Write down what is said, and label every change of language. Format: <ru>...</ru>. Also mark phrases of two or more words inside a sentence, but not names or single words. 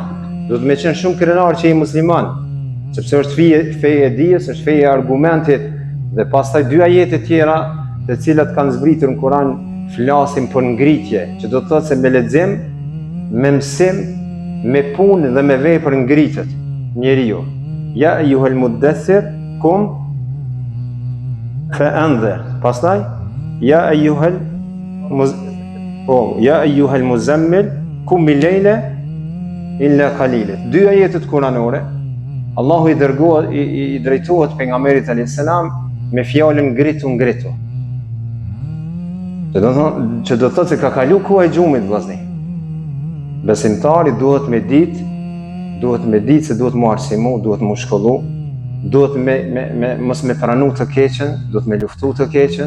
<sq>Duhet me qenë shumë krenar që i musliman, sepse është feje e dijes, është feje e argumentit dhe pastaj dy ajete tjera të cilat kanë zbritur në Kur'an flasin për ngritje, që do të thotë se me lexim, me mësim, me punë dhe me vepër ngritet njeriu.</sq> <ar>يا أيها المدثر قم فأنذر. Pastaj يا أيها المزمل قم الليل إلا قليلا.</ar> <sq>Dy ajetet kuranore, Allahu i drejtohet pejgamberit</sq> <ar>عليه السلام</ar> <sq>me fjalën ngritu. Që do thotë se ka kalu koha e gjumit vllazni. Besimtari duhet me ditë se duhet mu arsimu, duhet mu shkollu, duhet mos me pranu të keqen, duhet me luftu të keqen.</sq>